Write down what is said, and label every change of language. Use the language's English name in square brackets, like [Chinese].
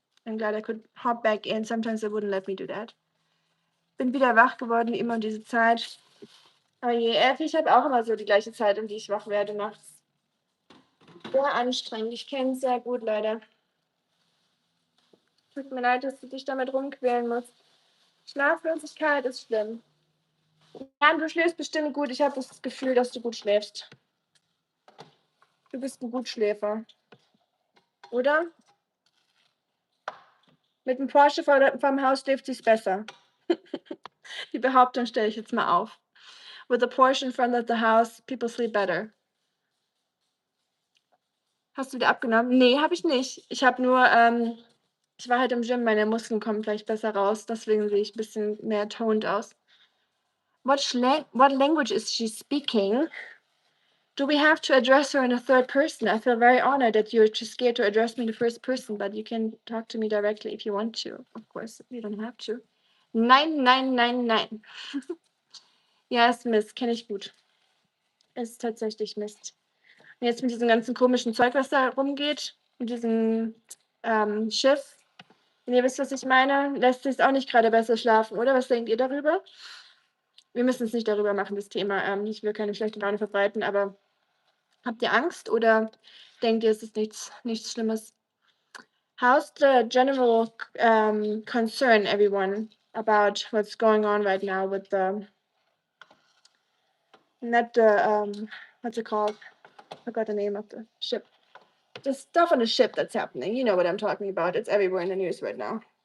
[English] I'm glad I could hop back in. Sometimes it wouldn't let me do that. [German] Bin wieder wach geworden, wie immer um diese Zeit. Oh je, ich habe auch immer so die gleiche Zeit, um die ich wach werde nachts. Sehr anstrengend. Ich kenne es sehr gut, leider. Tut mir leid, dass du dich damit rumquälen musst. Schlaflosigkeit ist schlimm. Ja, du schläfst bestimmt gut. Ich habe das Gefühl, dass du gut schläfst. Du bist ein Gutschläfer. Oder? Mit dem Porsche vom Haus schläft sich's besser. Die Behauptung stelle ich jetzt mal auf. [English] With a Porsche in front of the house, people sleep better. [German] Hast du wieder abgenommen? Nee, habe ich nicht. Ich habe nur, ich war halt im Gym, meine Muskeln kommen vielleicht besser raus, deswegen sehe ich ein bisschen mehr toned aus. [English] What language is she speaking? Do we have to address her in a third person? I feel very honored that you're too scared to address me in the first person, but you can talk to me directly if you want to. Of course, you don't have to. [German] Nein. Ja, ist Mist, kenne ich gut. Ist tatsächlich Mist. Und jetzt mit diesem ganzen komischen Zeug, was da rumgeht, mit diesem Schiff, Wenn ihr wisst, was ich meine, lässt sich's auch nicht gerade besser schlafen, oder? Was denkt ihr darüber? Wir müssen es nicht darüber machen, das Thema. Ich will keine schlechte Laune verbreiten, aber habt ihr Angst oder denkt ihr, es ist nichts Schlimmes? [English] How's the general concern, everyone, about what's going on right now with not the what's it called? I forgot the name of the ship. The stuff on the ship that's happening. You know what I'm talking about. It's everywhere in the news right now.